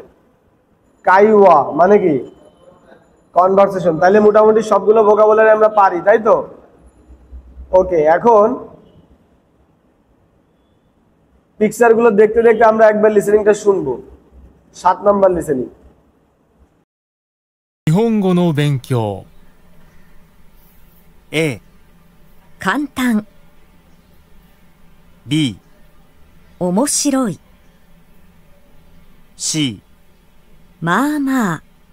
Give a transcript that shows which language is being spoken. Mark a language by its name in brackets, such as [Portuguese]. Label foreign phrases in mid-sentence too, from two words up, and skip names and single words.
[Bangla] কাইওয়া মানে কি? কনভারসেশন। তাহলে মোটামুটি সবগুলো ভোকাবুলারি আমরা পারি, তাই তো? ওকে, এখন পিকচার গুলো দেখতে দেখতে আমরা একবার লিসেনিংটা শুনবো। 7 নাম্বার লিসেনিং। [Japanese] 日本語の勉強。 A、簡単、 B、面白い、 C、まあまあ、